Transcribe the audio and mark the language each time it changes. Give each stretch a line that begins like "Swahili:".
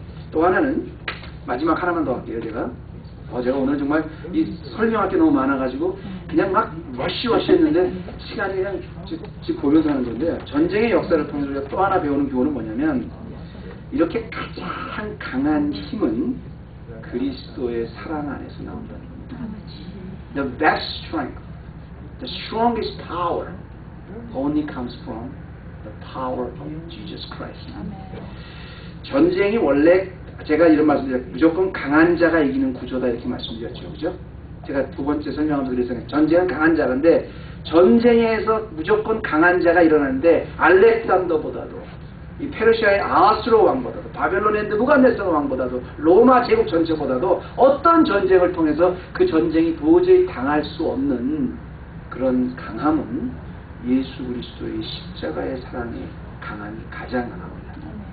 Korean: 또 하나는 마지막 하나만 더 할게요. 제가 오늘 정말 이 설명할 게 너무 많아가지고 그냥 막 러쉬 했는데 시간이 그냥 집 보면서 하는 건데 전쟁의 역사를 통해서 우리가 또 하나 배우는 교훈은 뭐냐면 이렇게 가장 강한 힘은 그리스도의 사랑 안에서 나온다는 겁니다.
English: The best strength, the strongest power only comes from the power of Jesus Christ.
Korean: 전쟁이 원래 제가 이런 말씀드렸죠. 무조건 강한 자가 이기는 구조다 이렇게 말씀드렸죠. 그죠? 제가 2번째 설명하면서 그랬어요. 전쟁은 강한 자인데 전쟁에서 무조건 강한 자가 일어나는데 알렉산더보다도 이 페르시아의 아하수로 왕보다도 바벨론의 느부갓네살 왕보다도 로마 제국 전체보다도 어떤 전쟁을 통해서 그 전쟁이 도저히 당할 수 없는 그런 강함은 예수 그리스도의 십자가의 사랑의 강함이 가장 강합니다.